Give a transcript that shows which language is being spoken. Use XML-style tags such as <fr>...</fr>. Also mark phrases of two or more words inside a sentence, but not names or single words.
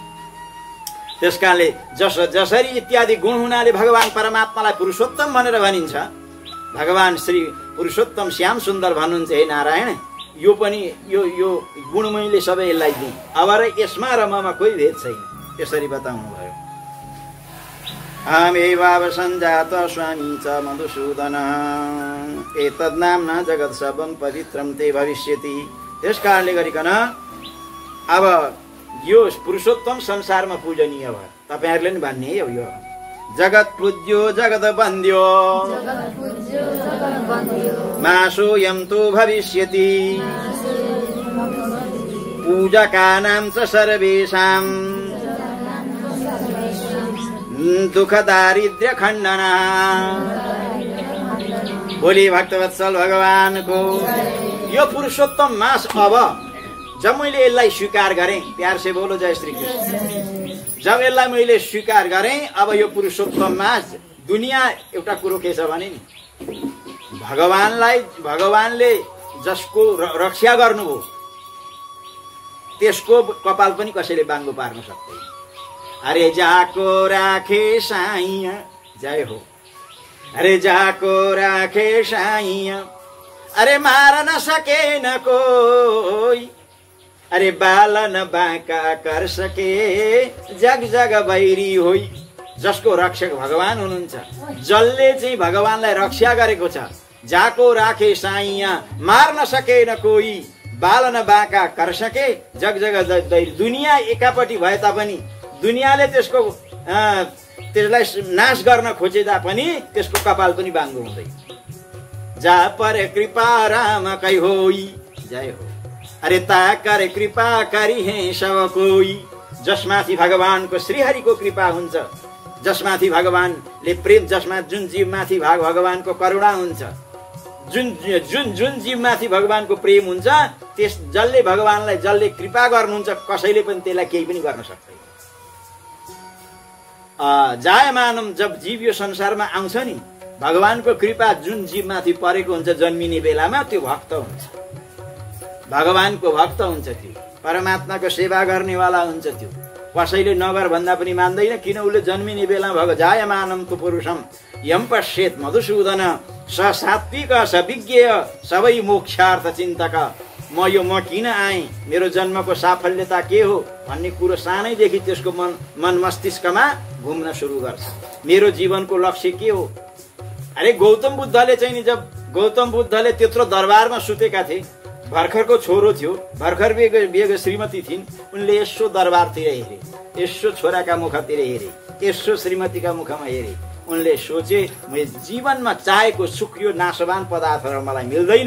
<ne>त्यसकारणले जसरी इत्यादि गुण हुनाले भगवान परमात्मालाई पुरुषोत्तम भनेर भनिन्छ। भगवान श्री पुरुषोत्तम श्याम सुन्दर भन्नुहुन्छ हे नारायण, यो पनि यो गुण मैले सबै यसलाई दिएँ। अब र यसमा र ममा कोही भेद छैन, यसरी बताउनु भयो।</ne> <sa>अहमेवाव सञ्जात स्वामी च मधुसूदन एतद् नाम्ना जगत् सर्वं पवित्रं ते भविष्यति।</sa> <ne>त्यसकारणले गरिकन अब यो पुरुषोत्तम संसारमा पूजनीय भयो। तपाईहरुले नि भन्ने हो</ne> <sa>यो जगत पूज्यो जगत बन्द्यो मासोऽयं तु भविष्यति पूजकानां च सर्वेषां दुख दारिद्र्य खण्डना।</sa> <ne>बोली भक्तवत्सल भगवानको यो पुरुषोत्तम मास। अब जब मैले यसलाई स्वीकार गरेँ,</ne> <hi>प्यार से बोलो जय श्री कृष्ण,</hi> <ne>जब यसलाई मैले स्वीकार गरेँ, अब यो पुरुषोत्तम मास दुनियाँ एउटा कुरो के छ भने नि, भगवानले जसको रक्षा गर्नुभयो त्यसको कपाल पनि कसैले बाङ्गो पार्न सक्दैन।</ne> <hi>अरे जाको राखे साईं जय हो, अरे जाको राखे साईं, अरे मार न सके न कोई, अरे बाल न बाँका कर सके जग जग बैरी होई।</hi> <ne>जसको रक्षक भगवान हुनुहुन्छ, जसले चाहिँ भगवानलाई रक्षा गरेको छ,</ne> <hi>जाको राखे साईं मार न सके न कोई, बाल न बाँका कर सके जग जग बैरी।</hi> <ne>दुनियाँ एकापट्टि भए तापनि, दुनियाँले त्यसलाई नाश गर्न खोजे तापनि त्यसको कपाल पनि बाङ्गो हुँदैन।</ne> <hi>जा पर कृपा राम कै होई जय हो, अरे ता कर कृपा करी है सब कोई।</hi> <ne>जसमाथि भगवानको श्रीहरिको कृपा हुन्छ, जसमाथि भगवानले प्रेम, जसमा जुन जीवमाथि भगवानको करुणा हुन्छ, जुन जीवमाथि भगवानको प्रेम हुन्छ, त्यस जसले भगवानलाई जसले कृपा गर्नुहुन्छ कसैले पनि त्यसलाई केही पनि गर्न सक्दैन। जायमानम, जब जीव यो संसारमा आउँछ नि, भगवानको कृपा जुन जीवमाथि परेको हुन्छ जन्मिने बेलामा, त्यो भक्त हुन्छ, भगवानको भक्त हुन्छ, त्यो परमात्माको सेवा गर्नेवाला हुन्छ। त्यो कसैले नगर भन्दा पनि मान्दैन, किन उसले जन्मिने बेला</ne> <sa>जायमानम तु पुरुषम यम पश्येत मधुसूदन स सात्विक स विज्ञ सबै मोक्षार्थ चिन्तक।</sa> <ne>म किन आएँ, मेरो जन्मको साफल्यता के हो भन्ने कुरो सानैदेखि त्यसको मन मस्तिष्कमा घुम्न सुरु गर्छ। मेरो जीवनको लक्ष्य के हो। अरे गौतम बुद्धले चाहिँ नि, जब गौतम बुद्धले त्यत्रो दरबारमा सुतेका थिए, भर्खरको छोरो थियो, भर्खर बिहेको श्रीमती थिइन्, उनले यसो दरबारतिर हेरे, यसो छोराका मुखतिर हेरे, यसो श्रीमतीका मुखमा हेरे, उनले सोचे मैले जीवनमा चाहेको सुख यो नाशवान पदार्थहरू मलाई मिल्दैन।</ne>